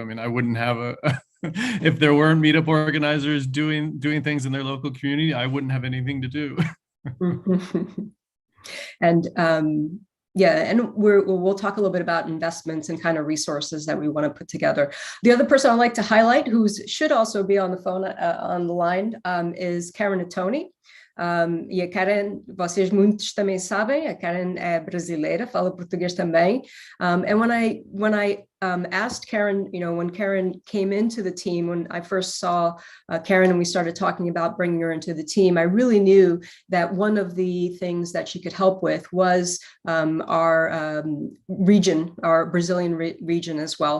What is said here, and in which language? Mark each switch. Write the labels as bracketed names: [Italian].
[English] I mean, I wouldn't have if there weren't meetup organizers doing things in their local community, I wouldn't have anything to do. And yeah, and we'll talk a little bit about investments and kind of resources that we want to put together. The other person I'd like to highlight, who should also be on the phone, on the line, is Karen Atoni. [Portuguese] E a Karen, vocês muitos também sabem, a Karen é brasileira, fala português também. [English] And when I asked Karen, when Karen came into the team, when I first saw Karen and we started talking about bringing her into the team, I really knew that one of the things that she could help with was our region, our Brazilian region as well.